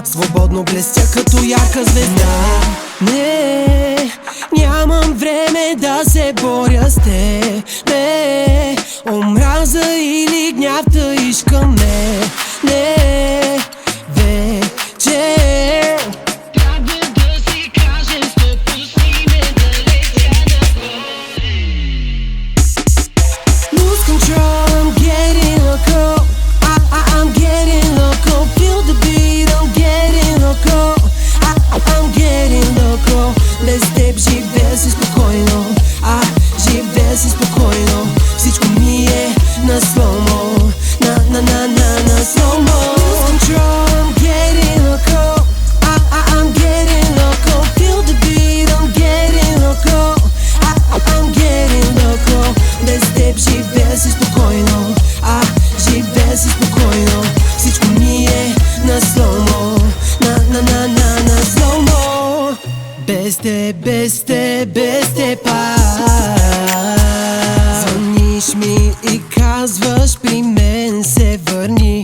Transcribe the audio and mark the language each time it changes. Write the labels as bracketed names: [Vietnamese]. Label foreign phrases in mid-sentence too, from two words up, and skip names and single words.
[Bulgarian] Свободно блестя като ярка звезда. Не, нямам време да се боря с тебе. Омраза или гняв таиш към ме. Не, вече трябва да си кажем стоп, пусти ме да летя нагоре. [English] Lose control, I'm getting loco. I'm getting loco. Feel the beat, I'm getting loco. I'm getting loco. [Bulgarian] Без теб живея си спокойно. Живея си спокойно. Всичко ми е на слоумо. На слоумо. [English] Lose control, I'm getting loco. I'm getting loco. Feel the beat, I'm getting loco. I'm getting loco. [Bulgarian] Без теб живея си спокойно. Живея си спокойно. Всичко ми е на слоумо. На слоумо. Без теб звъниш ми и казваш при мен се върни.